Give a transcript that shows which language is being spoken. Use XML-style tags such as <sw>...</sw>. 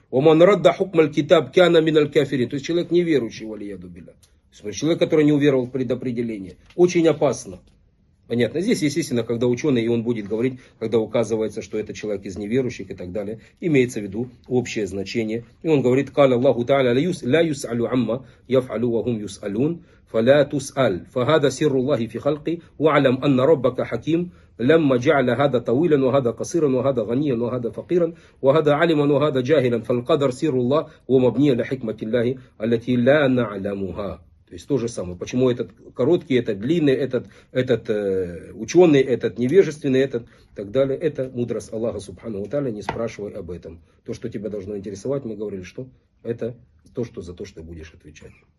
<ar>Ваман радда хукма аль-китаб, кяна мин аль-кафири.</ar> <ru>То есть человек неверующий,</ru> <ar>валияду биллях.</ar> <ru>Смотри, человек, который не уверовал в предопределение. Очень опасно. Понятно. Здесь, естественно, когда ученый, и он будет говорить, когда указывается, что это человек из неверующих и так далее, имеется в виду общее значение. И он говорит,</ru> <ar>قال الله تعالى لا يسأل عما يفعل وهم يسألون فلا تسأل فهذا سر الله في خلقي وعلم أن ربك حكيم لما جعل هذا طويلا وهذا قصيرا وهذا غنيا وهذا فقيرا وهذا عالما وهذا جاهلا فالقدر سر الله ومبني على حكمة الله التي لا نعلمها.</ar> <ru>То есть то же самое. Почему этот короткий, этот длинный, этот ученый, этот невежественный, этот и так далее. Это мудрость Аллаха субхану ва тааля, не спрашивай об этом. То, что тебя должно интересовать, мы говорили, что это то, что за то, что будешь отвечать.</ru>